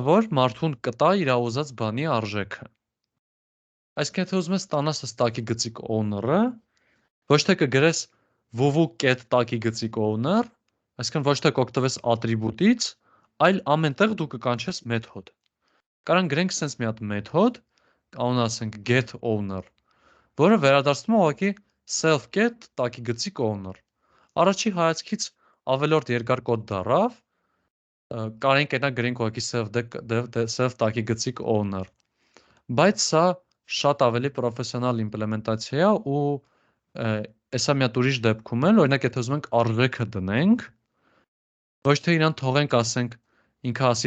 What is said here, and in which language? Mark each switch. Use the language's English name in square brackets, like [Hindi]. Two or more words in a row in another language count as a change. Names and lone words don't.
[Armenian] որ մարդուն կտա իր ուզած բանի արժեքը։ Այսինքն եթե ուզում ես ստանաս տակի գծիկ owner-ը, ոչ թե կգրես www.get տակի գծիկ owner, այսինքն ոչ թե կօգտվես ատրիբուտից, այլ ամենտեղ դու կկանչես մեթոդ։ Կարան գրենք սենց մի հատ մեթոդ, անուն ասենք [English] get owner, [Armenian] որը վերադարձնում է ուղղակի self-get տակի գծիկ owner։ Առաջի հայացքից ավելորդ երկար կոդ դառավ, կարենք այնա գրենք ուղղակի self տակի գծիկ owner։ Բայց սա շատ ավելի պրոֆեսիոնալ իմպլեմենտացիա է ու հեսա մի հատ ուրիշ դեպքում էլ, օրինակ եթե ուզում ենք արժեքը դնենք, ոչ թե իրան թողենք, ասենք ինքը ասի